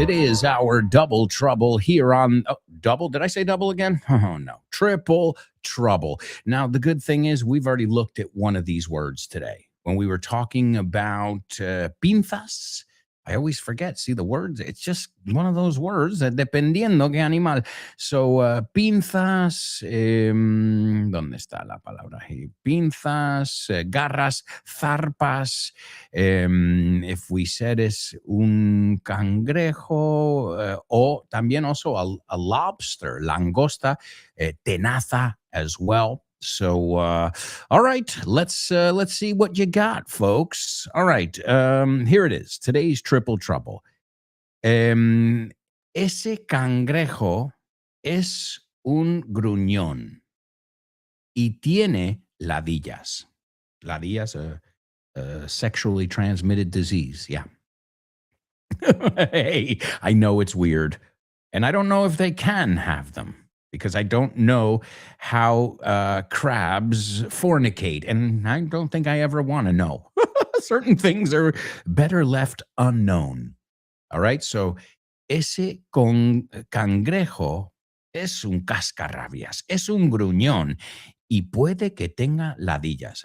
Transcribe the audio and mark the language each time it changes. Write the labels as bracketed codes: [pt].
[en] It is our double trouble here on double. Did I say double again? Oh, no. Triple trouble. Now, the good thing is we've already looked at one of these words today when we were talking about pinzas. I always forget. See the words? It's just one of those words, [es] dependiendo qué animal. So, pinzas, ¿dónde está la palabra? Pinzas, garras, zarpas. [en] If we said [es] es un cangrejo, o también [en] also a lobster, langosta, tenaza as well. So, all right, let's see what you got, folks. All right, here it is. Today's triple trouble. [es] Ese cangrejo es un gruñón y tiene ladillas. [en] Ladillas, a sexually transmitted disease. Yeah. Hey, I know it's weird, and I don't know if they can have them, because I don't know how crabs fornicate, and I don't think I ever want to know. Certain things are better left unknown. All right, so [es] ese cangrejo es un cascarrabias, es un gruñón, y puede que tenga ladillas.